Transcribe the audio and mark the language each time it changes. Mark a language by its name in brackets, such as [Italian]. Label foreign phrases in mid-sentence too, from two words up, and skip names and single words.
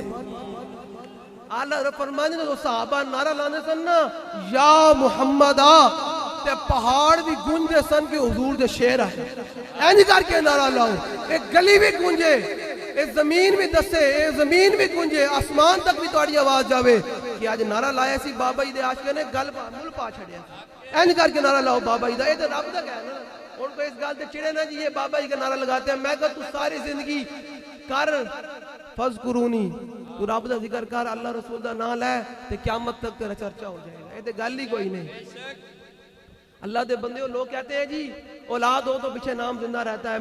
[Punjabi] آلہ حضرت فرماندے تو صحابہ نعرہ لانے سن نا یا محمد آ تے پہاڑ بھی گونجے سن کہ حضور دے شیر آئے. اینی کر کے نعرہ لاؤ, ایک گلی بھی گونجے, ایک زمین بھی دسے, ایک زمین بھی گونجے, آسمان تک بھی تواڈی آواز جاوے کہ آج نعرہ لایا سی بابا جی دے عاشقاں نے گل مل پا چھڑیا. اینی کر کے نعرہ لاؤ بابا جی دا, اے تے رب دا کہنا. ان کو اس گل تے چڑے نا جی [Urdu] یہ بابا جی کا نعرہ لگاتے ہیں. [Punjabi] میں کہا تو ساری زندگی کر فذکرونی, تو رب دا ذکر کر, اللہ رسول دا نام لے تے قیامت تک تیرا چرچا ہو جائے گا. اے تے گل ہی کوئی نہیں. اللہ دے بندے [Urdu] لوگ کہتے ہیں جی اولاد ہو تو پیچھے نام زندہ رہتا ہے.